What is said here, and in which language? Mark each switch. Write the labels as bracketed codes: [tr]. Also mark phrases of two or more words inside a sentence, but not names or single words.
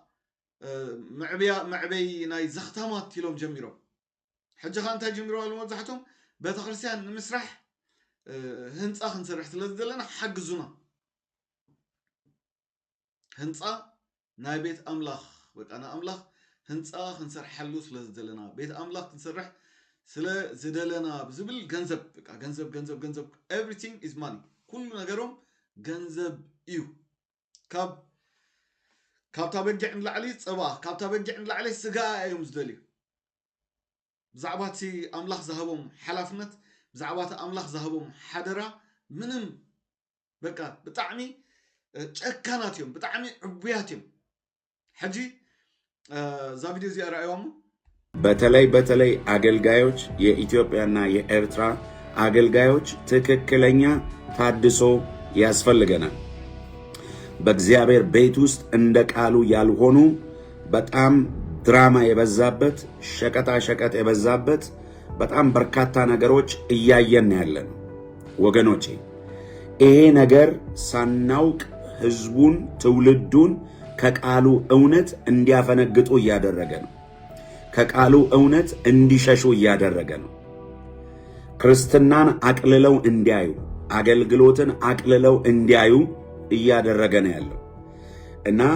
[ti] መዕበይ ናይ ዘኽታማት ኢሎም ጀሚሮም ሕጂ ኻ እንታይ ጀሚሮም መብዛሕቶም ቤተክርስትያን ንምስራሕ ህንፃ ክንሰርሕ ስለ ዘለና ሓግዙና ህንፃ ናይ ቤት ኣምላኽ በቃ ናይ ኣምላኽ ህንፃ ክንሰርሐሉ ስለ ዝደለና ቤት ኣምላኽ ክንሰርሕ ስለ ዝደለና ብዝብል ገንዘብ በቃ ገንዘብ [en] everything is money [ti] ኩሉ ነገሮም ገንዘብ እዩ ካብታ በጊዕ ንላዕሊ ፀባ ካብታ በጊዕ ንላዕሊ ስጋ እዮም ዝደልዩ ብዛዕባ እቲ ኣምላኽ ዝሃቦም ሓላፍነት ብዛዕባ እቲ ኣምላኽ ዝሃቦም ሓደራ ምንም በቃ ብጣዕሚ ጨካናት እዮም ብጣዕሚ ዕቡያት እዮም ሕጂ እዛ ቪዲዮ እዚኣ ረኣይዋሞ [am] በተለይ አገልጋዮች የኢትዮጵያና የኤርትራ አገልጋዮች ትክክለኛ ታድሶ ያስፈልገናል። በእግዚአብሔር ቤት ውስጥ እንደ ቃሉ ያልሆኑ በጣም ድራማ የበዛበት ሸቀጣ ሸቀጥ የበዛበት በጣም በርካታ ነገሮች እያየን ያለን ወገኖቼ። ይሄ ነገር ሳናውቅ ህዝቡን ትውልዱን ከቃሉ እውነት እንዲያፈነግጡ እያደረገ ነው። ከቃሉ እውነት እንዲሸሹ እያደረገ ነው። ክርስትናን አቅልለው እንዲያዩ፣ አገልግሎትን አቅልለው እንዲያዩ እያደረገ ነው ያለው እና